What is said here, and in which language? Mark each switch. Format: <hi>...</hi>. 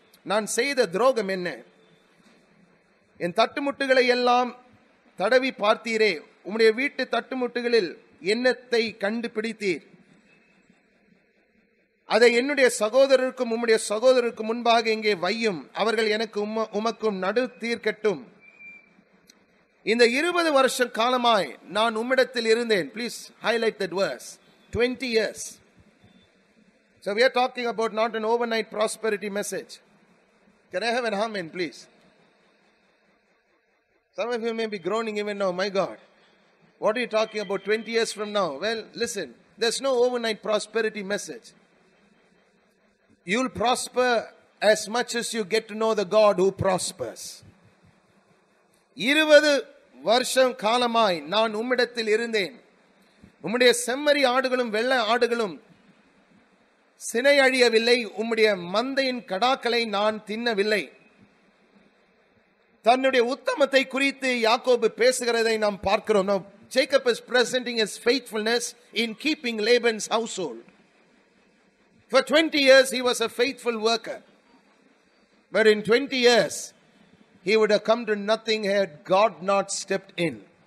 <ta>நான் செய்த துரோகம் என்ன? என் தட்டுமுட்டுகளை எல்லாம் தடவி பார்த்தீரே, உம்முடைய வீட்டு தட்டுமுட்டுகளில் என்னத்தை கண்டுபிடித்தீர்? அதை என்னுடைய சகோதரருக்கும் உம்முடைய சகோதரருக்கு முன்பாக இங்கே வையும். அவர்கள் எனக்கு உமக்கும் நடு தீர்க்கட்டும். இந்த 20 வருஷ காலமாய் நான் உம்மிடத்தில் இருந்தேன்.</ta> <en>Please highlight that verse. 20 years. So we are talking about not an overnight prosperity message. Can I have an amen, please? Some of you may be groaning even now, my God. What are you talking about 20 years from now? Well, listen, there's no overnight prosperity message. You'll prosper as much as you get to know the God who prospers.</en> <ta>20 வருஷம் காலமாய் நான் உம்மிடத்தில் இருந்தேன். உம்முடைய செம்மறி ஆடுகளும் வெள்ளை ஆடுகளும் சினை அழியவில்லை. உம்முடைய மந்தையின் கடாக்களை நான் தின்னவில்லை. தன்னுடைய உத்தமத்தை குறித்து யாக்கோபு பேசுகிறதை நாம் பார்க்கிறோம்.</ta> <en>Now, Jacob is presenting his faithfulness in keeping Laban's household. For 20 years he was a faithful worker. But in 20 years he would have come to nothing had God not stepped in.</en>